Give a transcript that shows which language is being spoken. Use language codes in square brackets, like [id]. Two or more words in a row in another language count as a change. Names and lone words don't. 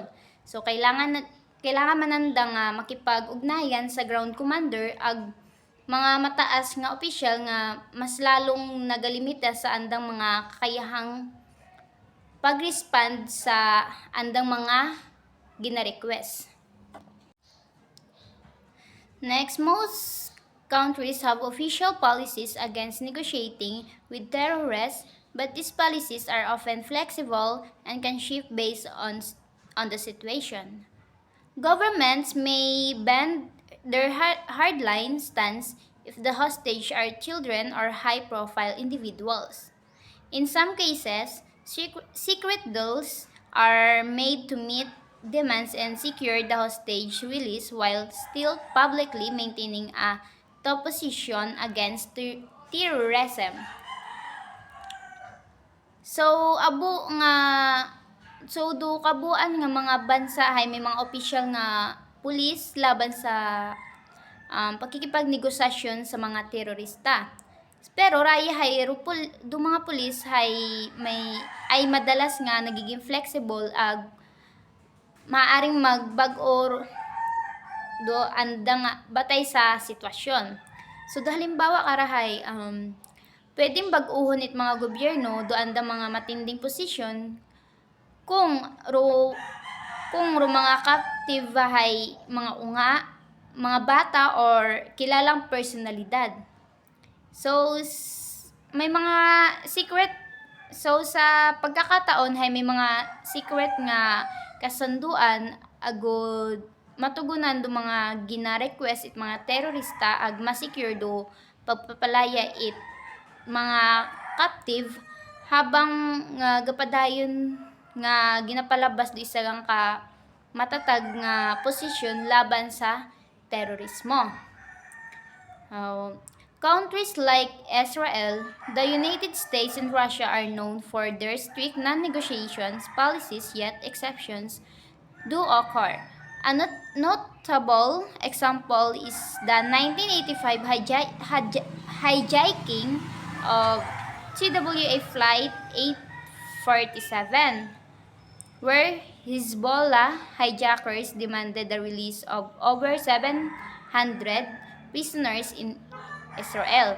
[akl] So kailangan mananda nga makipag-ugnayan sa [en] ground commander [akl] ag mga mataas nga opisyal nga mas lalong nagalimita sa andang mga kakayahang pag-respond sa andang mga gina-request. [en] Next, most countries have official policies against negotiating with terrorists, but these policies are often flexible and can shift based on the situation. Governments may bend their hardline stance if the hostage are children or high-profile individuals. In some cases, secret deals are made to meet demands and secure the hostage release while still publicly maintaining a opposition against terrorism. [akl] So abo nga So do kabuan nga mga bansa hay may mga opisyal nga pulis laban sa pakikipagnegosasyon sa mga terorista. Pero raya hay do mga pulis ay madalas nga nagiging flexible ag maaring magbag-o do anda nga batay sa sitwasyon. So do halimbawa karahay pwedeng bag-ohon it mga gobyerno do anda mga matinding posisyon kung mga captive hay mga unga, mga bata or kilalang personalidad. So may mga secret sa pagkakataon hay may mga secret nga kasunduan agud matugunan do mga gina-request it mga terorista ag ma-secure do pagpapalaya it mga captive habang nga gapadayon nga ginapalabas do isa lang ka matatag nga posisyon laban sa terorismo. [en] Countries like Israel, the United States, and Russia are known for their strict non-negotiations policies, yet exceptions do occur. A notable example is the 1985 hijacking of TWA Flight 847, where Hezbollah hijackers demanded the release of over 700 prisoners in Israel.